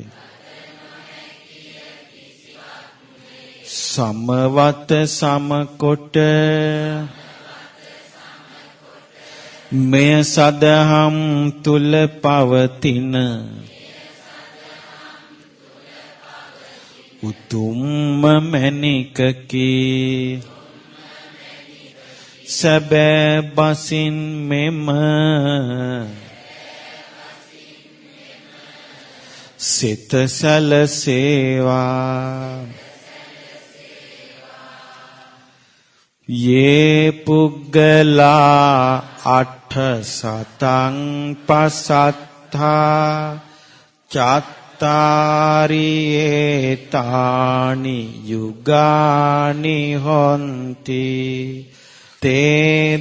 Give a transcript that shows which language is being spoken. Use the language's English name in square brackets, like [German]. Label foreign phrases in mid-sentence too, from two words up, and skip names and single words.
[Sinhala] සමවත සමකොට මෙය සදහම් තුල පවතින උතුම්ම මැණිකකි සැබෑ බසින් මෙම සිත සැලසේවා [Pali] යේ පුග්ගලා අට්ඨ සතං පසත්තා චත්තාරියේ තානි යුගානි හොන්ති තේ